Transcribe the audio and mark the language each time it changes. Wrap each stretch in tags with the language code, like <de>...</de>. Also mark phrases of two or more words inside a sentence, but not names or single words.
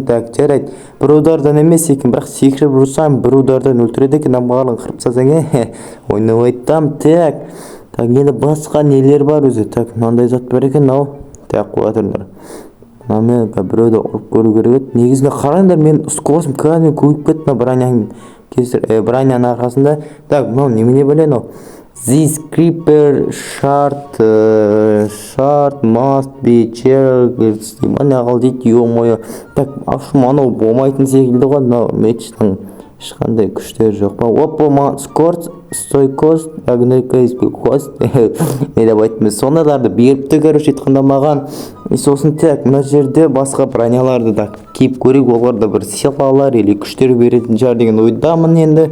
<kk>Так, жарайды, бір удардан емес екен, бірақ секіріп ұрсам бір удардан өлтіреді екен, барлығын қырып тастасаң, ойнап айтам. Так, енді басқа нелер бар өзі. Так, мынандай зат бар екен, Так, қоя тұрыңдар. Мен біреуді ұрып көру керек еді. Негізінде қараңдар, мен скоростым кәдімгі көйіп кетті броняның арқасында. Так, немене біле,</kk> <en>This creeper shard must be checked.</en> <kk>Не қал дейді, ё-моё. Так, анау болмайтын секілді ғой, мечтің ешқандай күштері жоқ па? Опа,</kk> <ru>скорость, стойкост, агнекост,</ru> <kk>не деп айтмыз, сондайларды беріпті, короче, айтқанда маған. Сосын так, мына жерде басқа броняларды да киіп көрейік, оларда бір силалар или күштер беретін шығар деген ойдамын енді.</kk>